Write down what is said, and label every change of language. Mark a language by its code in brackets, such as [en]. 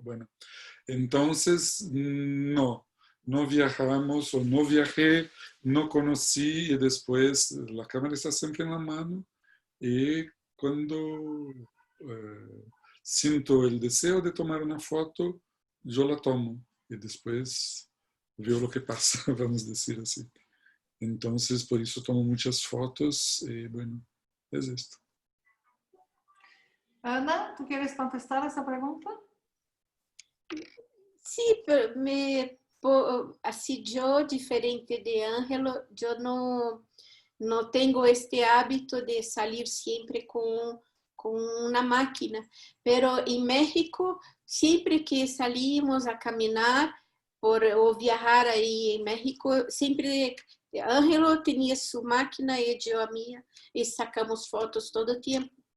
[es] Bueno, entonces no viajamos o no viajé, no conocí y después la cámara está siempre en la mano y cuando siento el deseo de tomar una foto, yo la tomo y después veo lo que pasa, vamos a decir así. [pt] Entonces, por isso tomo muitas fotos e, bueno, é isto. [es] Ana, ¿tú quieres contestar esa pregunta? Sí, pero así yo, diferente de Ángelo, yo no tengo este hábito de salir siempre con una máquina, pero en México, siempre que salimos a caminar o viajar ahí en México, siempre Ángelo tenía su máquina y yo a mía, y sacamos fotos todo el tiempo.